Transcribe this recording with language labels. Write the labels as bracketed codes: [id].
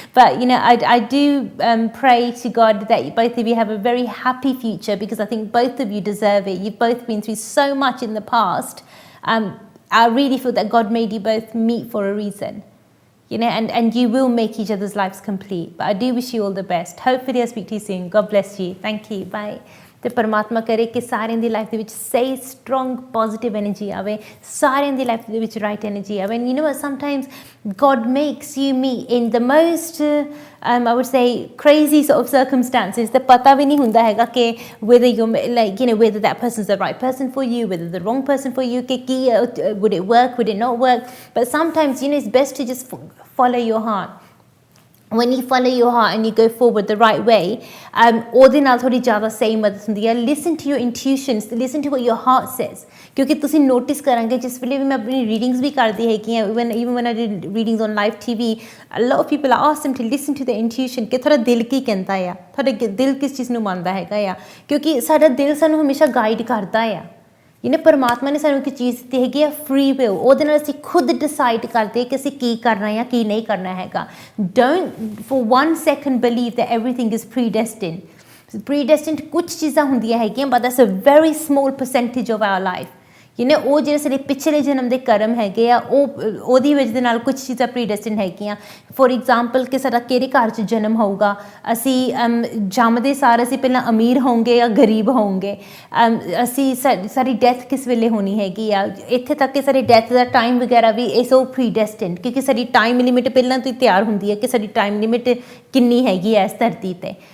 [en] But I do pray to God that both of you have a very happy future, because I think both of you deserve it. You've both been through so much in the past. I really feel that God made you both meet for a reason. And you will make each other's lives complete. But I do wish you all the best. Hopefully I'll speak to you soon. God bless you. Thank you. Bye. [pa] ਤੇ ਪਰਮਾਤਮਾ ਕਰੇ ਕਿ ਸਾਰਿਆਂ ਦੀ life ਦੇ ਵਿੱਚ ਸਹੀ strong positive energy ਆਵੇ, ਸਾਰਿਆਂ ਦੀ ਲਾਈਫ ਦੇ ਵਿੱਚ ਰਾਈਟ એનર્ਜੀ ਆਵੇ. [en] And you know what, sometimes God makes you meet in the most I would say crazy sort of circumstances. [pa] ਤੇ ਪਤਾ ਵੀ ਨਹੀਂ ਹੁੰਦਾ ਹੈਗਾ ਕਿ [en] whether you're whether that person's the right person for you, whether the wrong person for you, [pa] ਕਿ ਕੀ [en] would it work, would it not work. But sometimes it's best to just follow your heart. When you follow your heart and you go forward the right way, [pa] ਉਹਦੇ ਨਾਲ ਥੋੜੀ ਜ਼ਿਆਦਾ ਸਹੀ ਮਦਦ ਹੁੰਦੀ ਹੈ. [en] Listen to your intuitions, listen to what your heart says. [pa] ਕਿਉਂਕਿ ਤੁਸੀਂ ਨੋਟਿਸ ਕਰਾਂਗੇ, ਜਿਸ ਵੇਲੇ ਵੀ ਮੈਂ ਆਪਣੀ ਰੀਡਿੰਗਸ ਵੀ ਕਰਦੀ ਹੈਗੀ ਹਾਂ, [en] even when I did readings on live TV, a lot of people, I asked them to listen to their intuition, [pa] ਕਿ ਤੁਹਾਡਾ ਦਿਲ ਕੀ ਕਹਿੰਦਾ ਆ, ਤੁਹਾਡਾ ਦਿਲ ਕਿਸ ਚੀਜ਼ ਨੂੰ ਮੰਨਦਾ ਹੈਗਾ ਆ. ਕਿਉਂਕਿ ਸਾਡਾ ਦਿਲ ਸਾਨੂੰ ਹਮੇਸ਼ਾ ਗਾਈਡ ਕਰਦਾ ਆ. ਪਰਮਾਤਮਾ ਨੇ ਸਾਨੂੰ ਇੱਕ ਚੀਜ਼ ਦਿੱਤੀ ਹੈਗੀ ਆ, ਫ੍ਰੀ ਵਿਲ. ਉਹਦੇ ਨਾਲ ਅਸੀਂ ਖੁਦ ਡਿਸਾਈਡ ਕਰਦੇ ਕਿ ਅਸੀਂ ਕੀ ਕਰਨਾ ਜਾਂ ਕੀ ਨਹੀਂ ਕਰਨਾ ਹੈਗਾ. [en] Don't for 1 second believe that everything is predestined. Predestined [pa] ਕੁਝ ਚੀਜ਼ਾਂ ਹੁੰਦੀਆਂ ਹੈਗੀਆਂ, [en] but that's a very small percentage of our life. [pa] ਉਹ ਜਿਹੜੇ ਸਾਡੇ ਪਿਛਲੇ ਜਨਮ ਦੇ ਕਰਮ ਹੈਗੇ ਆ, ਉਹਦੀ ਵਜ੍ਹਾ ਦੇ ਨਾਲ ਕੁਝ ਚੀਜ਼ਾਂ ਪ੍ਰੀਡੈਸਟਿਨ ਹੈਗੀਆਂ. ਫੋਰ ਐਗਜ਼ਾਮਪਲ ਕਿ ਸਾਡਾ ਕਿਹੜੇ ਘਰ 'ਚ ਜਨਮ ਹੋਊਗਾ, ਅਸੀਂ ਜੰਮਦੇ ਸਾਰ ਅਸੀਂ ਪਹਿਲਾਂ ਅਮੀਰ ਹੋਵਾਂਗੇ ਜਾਂ ਗਰੀਬ ਹੋਵਾਂਗੇ, ਅਸੀਂ ਸਾਡੀ ਡੈਥ ਕਿਸ ਵੇਲੇ ਹੋਣੀ ਹੈਗੀ ਆ, ਇੱਥੇ ਤੱਕ ਕਿ ਸਾਡੀ ਡੈਥ ਦਾ ਟਾਈਮ ਵਗੈਰਾ ਵੀ ਇਹ ਸੋ ਪ੍ਰੀਡੈਸਟਿਨਡ, ਕਿਉਂਕਿ ਸਾਡੀ ਟਾਈਮ ਲਿਮਿਟ ਪਹਿਲਾਂ ਤੋਂ ਹੀ ਤਿਆਰ ਹੁੰਦੀ ਹੈ ਕਿ ਸਾਡੀ ਟਾਈਮ ਲਿਮਿਟ ਕਿੰਨੀ ਹੈਗੀ ਹੈ ਇਸ ਧਰਤੀ 'ਤੇ.